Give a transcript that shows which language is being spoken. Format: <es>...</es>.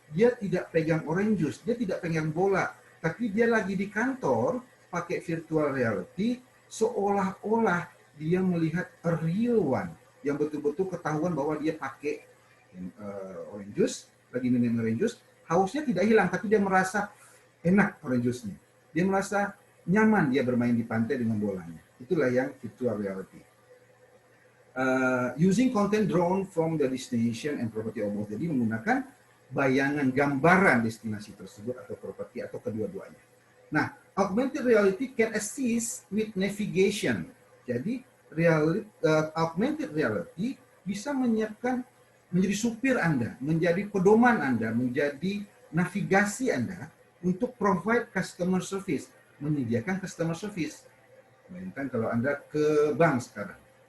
<id>Dia tidak pegang orange juice, dia tidak pegang bola, tapi dia lagi di kantor pakai virtual reality, seolah-olah dia melihat</id> <en>a real one,</en> <id>yang betul-betul ketahuan bahwa dia pakai orange juice, lagi minum orange juice, hausnya tidak hilang, tapi dia merasa enak orange juice-nya. Dia merasa nyaman dia bermain di pantai dengan bolanya. Itulah yang virtual reality.</id> <en>Using content drawn from the destination and property of both.</en> <id>Jadi menggunakan bayangan gambaran destinasi tersebut atau properti atau kedua-duanya.</id> <en>Nah, augmented reality can assist with navigation.</en> <id>Jadi augmented reality bisa menyiapkan menjadi supir Anda, menjadi pedoman Anda, menjadi navigasi Anda untuk</id> <en>provide customer service,</en> <id>menyediakan customer service. Bayangkan kalau Anda ke bank sekarang.</id>